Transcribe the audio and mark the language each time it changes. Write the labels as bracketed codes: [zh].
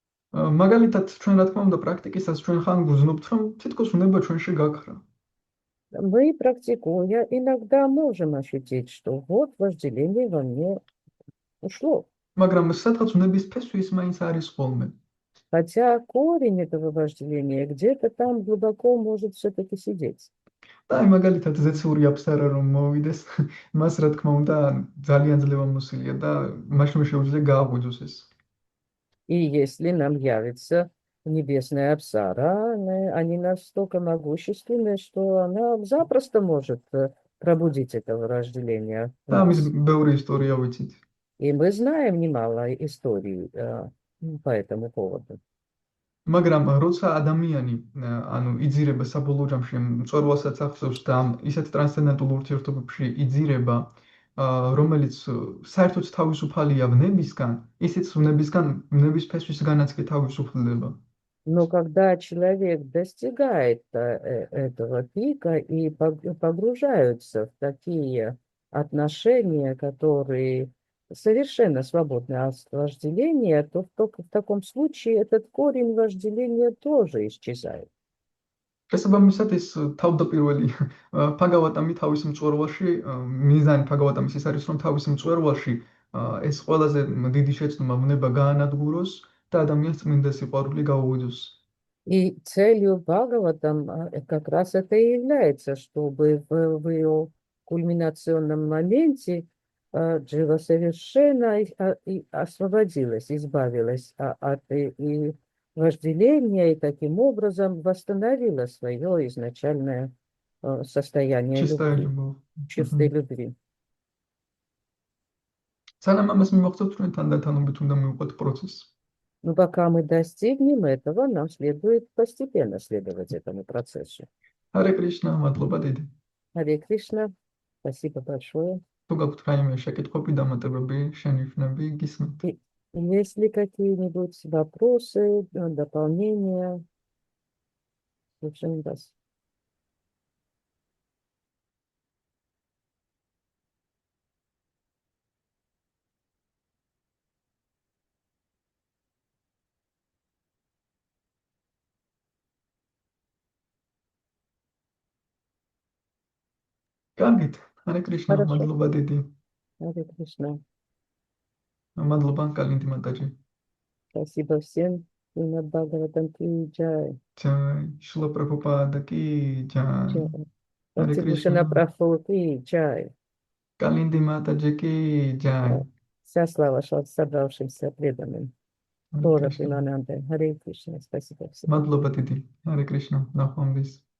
[ka] მაგალითად, ჩვენ რა თქმა უნდა პრაქტიკისას ჩვენ ხან გვზნობთ, რომ თითქოს უნება ჩვენში გაქრა. [ru] Мы, практикуя, иногда можем ощутить, что вот вожделение во мне ушло. [ka] მაგრამ სადღაც უნების ფესვი ის მაინც არის ხოლმე. [ru] Хотя корень этого вожделения где-то там глубоко может все-таки сидеть. [ka] და მაგალითად ზეციური აფსარა რომ მოვიდეს, მას რა თქმა უნდა ძალიან ძლევამოსილია და მაშინ შეუძლია გააღვიძოს ეს. [ru] И если нам явится небесная Апсара, они настолько могущественны, что она запросто может пробудить это вожделение. [ka] და ამის ბევრი ისტორია ვიცით. [ru] И мы знаем немало историй по этому поводу. [ka] მაგრამ როცა ადამიანი ანუ იძირება საბოლოო ჯამში მწვერვალსაც ახსოვს და ისეთ ტრანსცენდენტულ ურთიერთობებში იძირება, რომელიც საერთოდ თავისუფალია ვნებისგან, ისიც ვნების ფესვისგანაც კი თავისუფლდება. [ru] Но когда человек достигает этого пика и погружаются в такие отношения, которые совершенно свободны от вожделения, то в таком случае этот корень вожделения тоже исчезает. [ka] შესაბამისად ის თავდაპირველი ფაგავატამი თავის მწვერვალში, მიზანი ფაგავატამის ის არის, რომ თავის მწვერვალში ეს ყველაზე დიდი შეცდომა ვნება გაანადგუროს და ადამიანს წმინდა სიყვარული გაუღვიძოს. [ru] И целью Бхагаватам как раз это и является, чтобы в ее кульминационном моменте Джива совершенно освободилась, избавилась от вожделения и таким образом восстановила свое изначальное состояние чистой любви. [ka] სანამ ამას მივახცევთ, ჩვენ თანდათანობით უნდა მივყვეთ პროცესს. [ru] Но пока мы достигнем этого, нам следует постепенно следовать этому процессу. [ka] Харе Кришна, мадлоба დიდი. [ru] Харе Кришна, спасибо большое. [ka] თუ გაქვთ რაიმე შეკითხვები, დამატებები, შენიშვნები, გისმენთ. [ru] И есть ли какие-нибудь вопросы, дополнения? Слушаем вас. [ka] კარგით, ჰარე კრიშნა, [ru] Хорошо. [ka] მადლობა დიდი. [sa] Харе Кришна. [ka] მადლობა, კალინდი მატაჯი. [ru] Спасибо всем. [hi] Шримад Бхагаватам ки джай. ჯაი, შილა პრაბჰუპადა კი ჯაი. Джай. [sa] Харе Бхактивinoда Кришна. [hi] Прабху ки джай. კალინდი მატაჯი კი ჯაი. [ru] Вся слава собравшимся преданным. [sa] Харе Тора Кришна. [ru] Примананде. Харе Кришна. Спасибо всем. [ka] მადლობა დიდი. ჰარე კრიშნა, ნახვამდის.